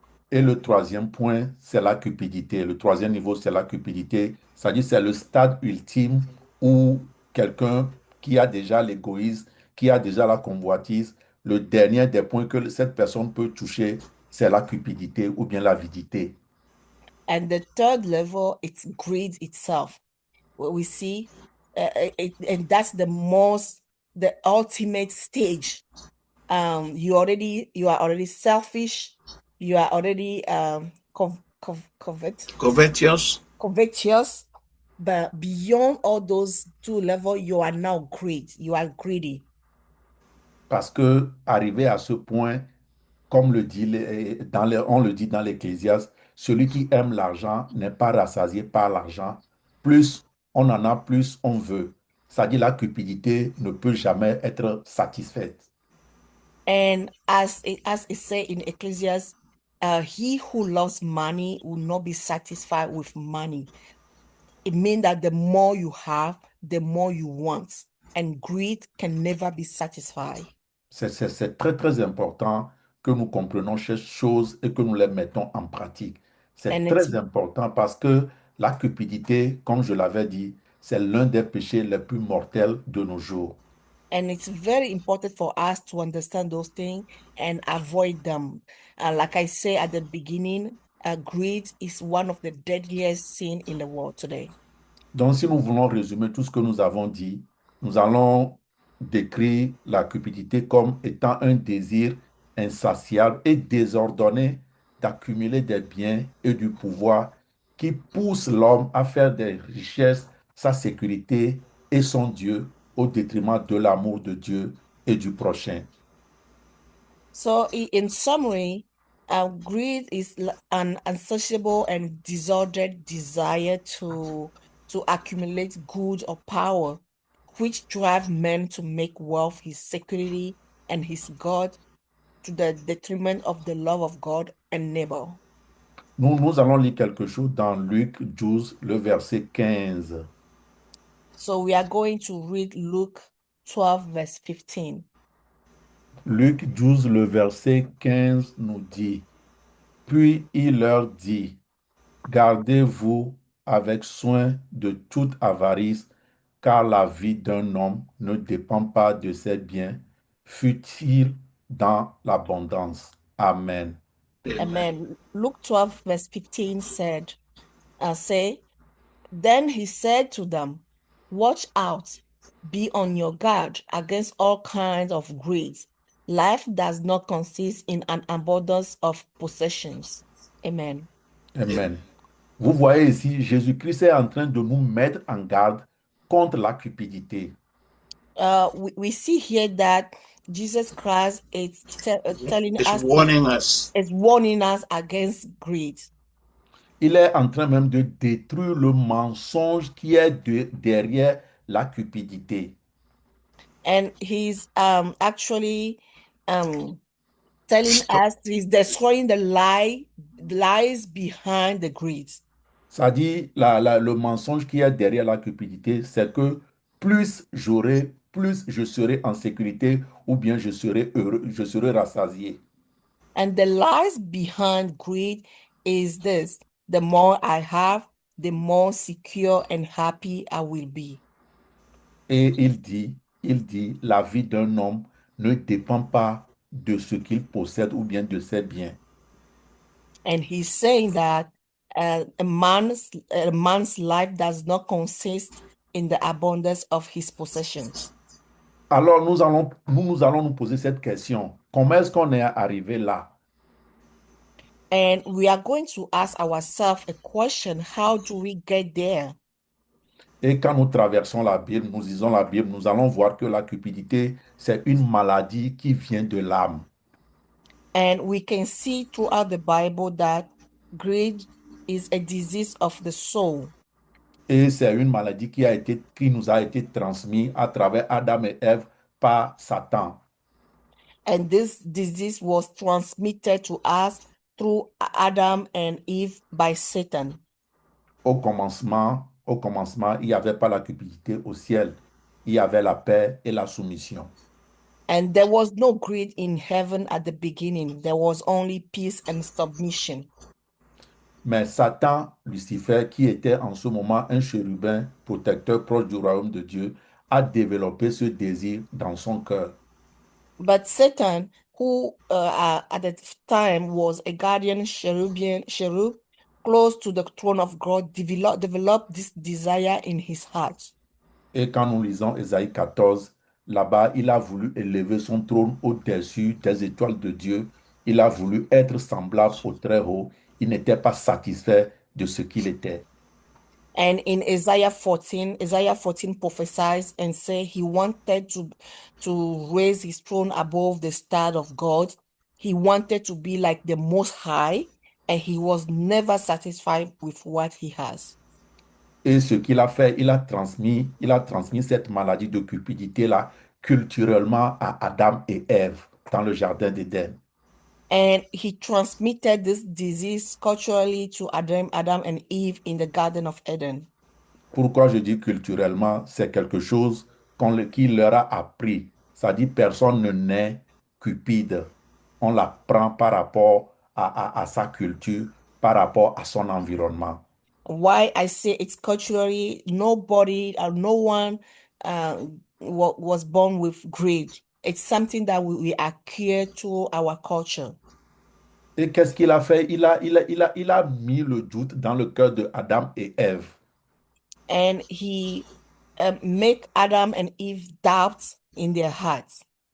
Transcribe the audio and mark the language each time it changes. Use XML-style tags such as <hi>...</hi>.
<fr>Et le troisième point, c'est la cupidité. Le troisième niveau, c'est la cupidité. C'est-à-dire, c'est le stade ultime où quelqu'un qui a déjà l'égoïsme, qui a déjà la convoitise, le dernier des points que cette personne peut toucher, c'est la cupidité ou bien l'avidité.</fr> <en>And the third level, it's greed itself. What we see, and that's the ultimate stage. You are already selfish. You are already Covetous. covetous. But beyond all those two levels, you are now greed. You are greedy.</en> <fr>Parce que arrivé à ce point, comme le dit on le dit dans l'Ecclésiaste, celui qui aime l'argent n'est pas rassasié par l'argent. Plus on en a, plus on veut. C'est-à-dire la cupidité ne peut jamais être satisfaite.</fr> <en>And as it says in Ecclesiastes, he who loves money will not be satisfied with money. It means that the more you have, the more you want, and greed can never be satisfied.</en> <fr>C'est très, très important que nous comprenions ces choses et que nous les mettons en pratique. C'est</fr> <en>And</en> <fr>très important parce que la cupidité, comme je l'avais dit, c'est l'un des péchés les plus mortels de nos jours.</fr> <en>And it's very important for us to understand those things and avoid them. Like I say at the beginning, greed is one of the deadliest sin in the world today.</en> <fr>Donc, si nous voulons résumer tout ce que nous avons dit, nous allons décrire la cupidité comme étant un désir insatiable et désordonné d'accumuler des biens et du pouvoir qui pousse l'homme à faire des richesses, sa sécurité et son Dieu au détriment de l'amour de Dieu et du prochain.</fr> <en>So, in summary, greed is an insatiable and disordered desire to to accumulate goods or power, which drive men to make wealth his security and his God, to the detriment of the love of God and neighbor.</en> <fr>Nous allons lire quelque chose dans Luc 12, le verset 15.</fr> <en>So we are going to read Luke 12, verse 15.</en> <fr>Luc 12, le verset 15 nous dit, « Puis il leur dit, gardez-vous avec soin de toute avarice, car la vie d'un homme ne dépend pas de ses biens, fût-il dans l'abondance. Amen. Amen.</fr> <en>Luke 12, verse 15 say, Then he said to them, Watch out, be on your guard against all kinds of greed. Life does not consist in an abundance of possessions. Amen. Amen.</en> <fr>Vous voyez ici, Jésus-Christ est en train de nous mettre en garde contre la cupidité.</fr> <en>We see here that Jesus Christ is telling It's us, warning us. is warning us against greed.</en> <fr>Il est en train même de détruire le mensonge qui est derrière la cupidité.</fr> <en>And he's actually telling us he's destroying the lies behind the greed.</en> <fr>Ça dit, le mensonge qui est derrière la cupidité, c'est que plus j'aurai, plus je serai en sécurité ou bien je serai heureux, je serai rassasié.</fr> <en>And the lies behind greed is this: the more I have, the more secure and happy I will be.</en> <fr>Et il dit, la vie d'un homme ne dépend pas de ce qu'il possède ou bien de ses biens.</fr> <en>And he's saying that a man's life does not consist in the abundance of his possessions.</en> <fr>Alors nous allons nous poser cette question. Comment est-ce qu'on est arrivé là?</fr> <en>And we are going to ask ourselves a question: how do we get there?</en> <fr>Et quand nous traversons la Bible, nous lisons la Bible, nous allons voir que la cupidité, c'est une maladie qui vient de l'âme.</fr> <en>And we can see throughout the Bible that greed is a disease of the soul.</en> <fr>Et c'est une maladie qui nous a été transmise à travers Adam et Ève par Satan.</fr> <en>And this disease was transmitted to us through Adam and Eve by Satan.</en> <fr>Au commencement, il n'y avait pas la cupidité au ciel. Il y avait la paix et la soumission.</fr> <en>And there was no greed in heaven at the beginning. There was only peace and submission.</en> <fr>Mais Satan, Lucifer, qui était en ce moment un chérubin protecteur proche du royaume de Dieu, a développé ce désir dans son cœur.</fr> <en>But Satan, who at the time was a guardian cherub close to the throne of God, developed this desire in his heart.</en> <fr>Et quand nous lisons Ésaïe 14, là-bas, il a voulu élever son trône au-dessus des étoiles de Dieu. Il a voulu être semblable au Très-Haut. Il n'était pas satisfait de ce qu'il était.</fr> <en>And in Isaiah 14 prophesies and say he wanted to raise his throne above the star of God. He wanted to be like the Most High, and he was never satisfied with what he has.</en> <fr>Et ce qu'il a fait, il a transmis cette maladie de cupidité-là culturellement à Adam et Ève dans le jardin d'Éden.</fr> <en>And he transmitted this disease culturally to Adam and Eve in the Garden of Eden.</en> <fr>Pourquoi je dis culturellement? C'est quelque chose qu'il leur a appris. Ça dit personne ne naît cupide. On l'apprend par rapport à sa culture, par rapport à son environnement.</fr> <en>Why I say it's culturally, nobody or no one was born with greed. It's something that we acquire to our culture.</en> <fr>Et qu'est-ce qu'il a fait? Il a mis le doute dans le cœur de Adam et Ève.</fr> <en>And he made Adam and Eve doubt in their hearts.</en>